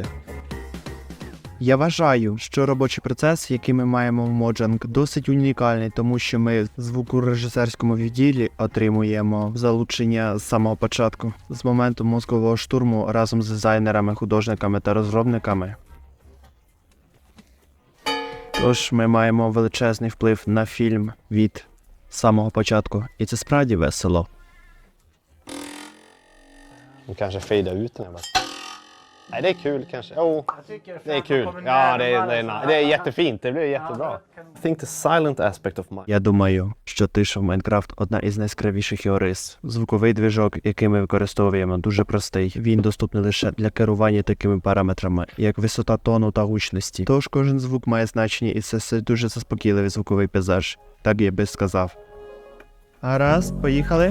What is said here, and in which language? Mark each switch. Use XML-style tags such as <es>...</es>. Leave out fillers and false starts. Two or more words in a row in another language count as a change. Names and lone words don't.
<uk>Я вважаю, що робочий процес, який ми маємо в Mojang, досить унікальний, тому що ми в звукорежисерському відділі отримуємо залучення з самого початку, з моменту мозкового штурму разом з дизайнерами, художниками та розробниками. Тож ми маємо величезний вплив на фільм від самого початку, і це справді весело.</uk> <sv>Och kanske fejda ut den här bara. Nej, det är kul kanske. Jo, det är kul. Ja, det är jättefint. Det blir jättebra.</sv> <en>I think the silent aspect of my...</en> <uk>Я думаю, що тиша в Майнкрафт одна із найяскравіших його рис. Звуковий движок, який ми використовуємо, дуже простий. Він доступний лише для керування такими параметрами, як висота тону та гучності. Тож кожен звук має значення, і це все дуже заспокійливий звуковий пейзаж. Так я би сказав. Гаразд, поїхали.</uk>